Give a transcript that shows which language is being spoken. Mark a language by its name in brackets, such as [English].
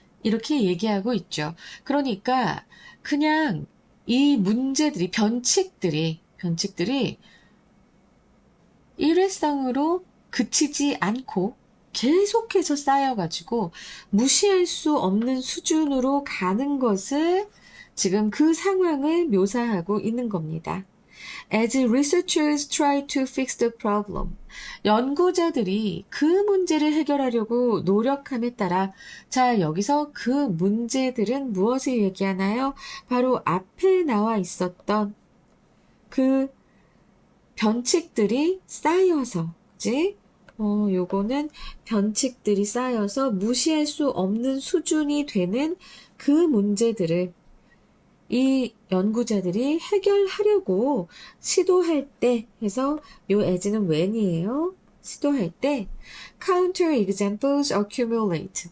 [Korean] 이렇게 얘기하고 있죠. 그러니까 그냥 이 문제들이, 변칙들이 일회성으로 그치지 않고 계속해서 쌓여가지고 무시할 수 없는 수준으로 가는 것을 지금 그 상황을 묘사하고 있는 겁니다. [English] As researchers try to fix the problem. [Korean] 연구자들이 그 문제를 해결하려고 노력함에 따라 자, 여기서 그 문제들은 무엇을 얘기하나요? 바로 앞에 나와 있었던 그 변칙들이 쌓여서, 그지? 요거는 변칙들이 쌓여서 무시할 수 없는 수준이 되는 그 문제들을 이 연구자들이 해결하려고 시도할 때 해서 요 as는 when이에요. 시도할 때 [English] counter examples accumulate.